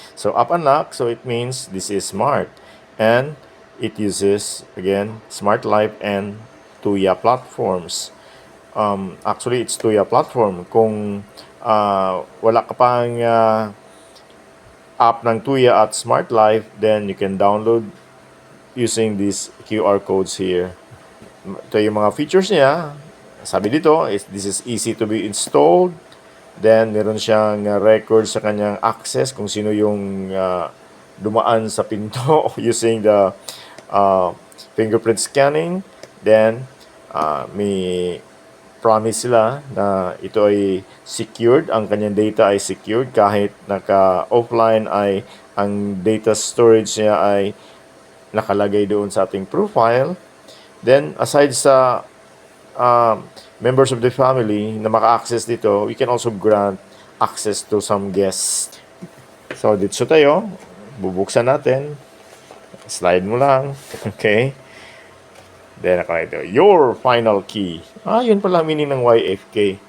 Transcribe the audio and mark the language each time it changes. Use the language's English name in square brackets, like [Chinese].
[English] So app unlock, so it means this is smart, and it uses, again, Smart Life and Tuya platforms. Actually, it's Tuya platform. [Filipino] Kung wala ka pang app ng Tuya at Smart Life, [English] then you can download using these QR codes here. [Filipino] Ito yung mga features niya. Sabi dito, [English] this is easy to be installed. [Filipino] Then, meron siyang record sa kanyang access kung sino yung dumaan sa pinto [English] using the fingerprint scanning. [Filipino] Then, may promise sila na ito ay secured, ang kanyang data ay secured kahit naka-offline ay ang data storage niya ay nakalagay doon sa ating profile. [English] Then, aside sa members of the family na maka-access dito, we can also grant access to some guests. [Filipino] So, dito tayo, bubuksan natin. Slide mo lang. Okay. Then, ito, [English] your final key. [Filipino] Yun pala meaning ng YFK.